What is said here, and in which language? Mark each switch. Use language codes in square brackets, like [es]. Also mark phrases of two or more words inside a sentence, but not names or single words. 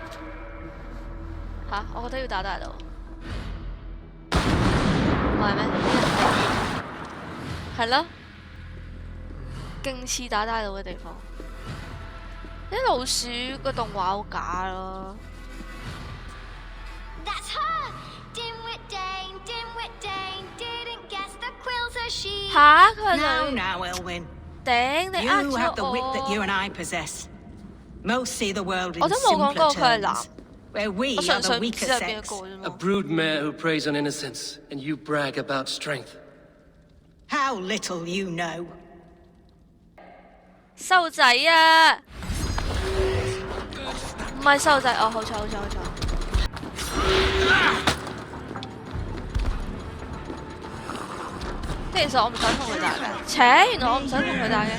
[yue] 嚇！我覺得要打大佬。 唔係咩？係咯，勁似打大佬嘅地方。啲老鼠個動畫好假咯。 [en] That's her! Dimwit Dane, Dimwit Dane, didn't guess the quill's a she? [yue] 嚇佢 [en] Now, [yue] 女 [en] now, Elwyn. [yue] 頂你呃 [en] You have the [yue] 咗 [en] wit that you [yue] 我 [en] and I possess. Most see the world in [yue] 我都冇講 [en] simpler [yue] 過佢係男 [en] terms, where we [yue] 我 [en] are [yue] 純 [en] the [yue] 粹唔 [en] weaker [yue] 知係邊一 [en] sex. [yue] 個啫 [en] A [yue] 嘛。 [en] broodmare who preys on innocence, and you brag about strength. How little you know. [yue] 瘦仔啊，唔係瘦仔，哦，好彩好彩好彩。其實我唔想同佢打嘅，切，原來我唔想同佢打嘅。